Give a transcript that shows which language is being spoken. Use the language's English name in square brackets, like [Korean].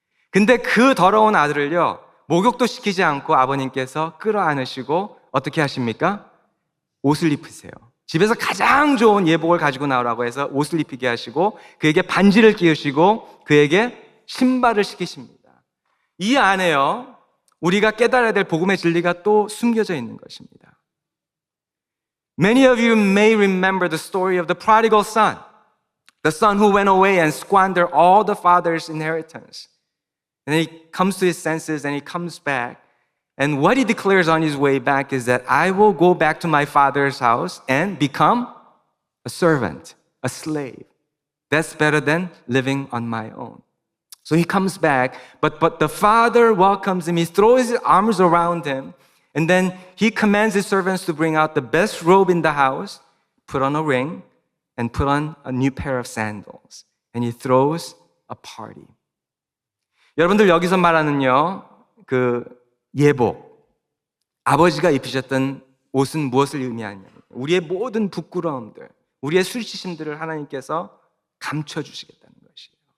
[Korean] 근데 그 더러운 아들을요, 목욕도 시키지 않고 아버님께서 끌어안으시고 어떻게 하십니까? 옷을 입히세요. 집에서 가장 좋은 예복을 가지고 나오라고 해서 옷을 입히게 하시고 그에게 반지를 끼우시고 그에게 신발을 시키십니다. 이 안에요, 우리가 깨달아야 될 복음의 진리가 또 숨겨져 있는 것입니다. [English] Many of you may remember the story of the prodigal son, the son who went away and squandered all the father's inheritance. And then he comes to his senses and he comes back. And what he declares on his way back is that I will go back to my father's house and become a servant, a slave. That's better than living on my own. So he comes back, but the father welcomes him. He throws his arms around him, and then he commands his servants to bring out the best robe in the house, put on a ring, and put on a new pair of sandals. And he throws a party. [Korean] 여러분들 여기서 말하는요, 그 예복, 아버지가 입히셨던 옷은 무엇을 의미하냐면 우리의 모든 부끄러움들, 우리의 수치심들을 하나님께서 감춰주시겠다는 것이에요.